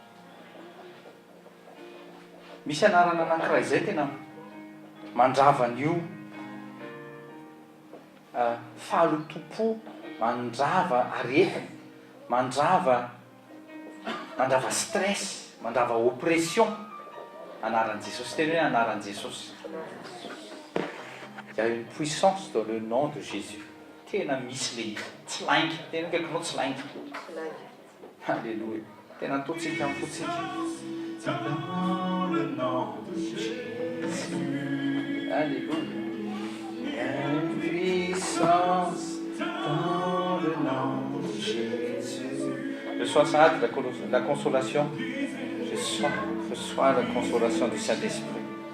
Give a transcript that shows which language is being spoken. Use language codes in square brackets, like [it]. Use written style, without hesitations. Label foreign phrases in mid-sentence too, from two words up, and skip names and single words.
[mg] misy anarana anankiray zay tena mandravanyio fahalotompo mandrava aretina mandrava stress mandrava oppression anaran'i Jesosy tena hoe anaran'i Jesosy [fr] il y a une puissance dans le nom de Jésus [mg] tena misy le tsy laingy tena kaikinao tsy laingy alléluia tena totsika fotsika [fr] dans le nom de Jésus alléluia une puissance dans le nom de Jésus. Je sois ça la consolation. Je sois la consolation du Saint-Esprit.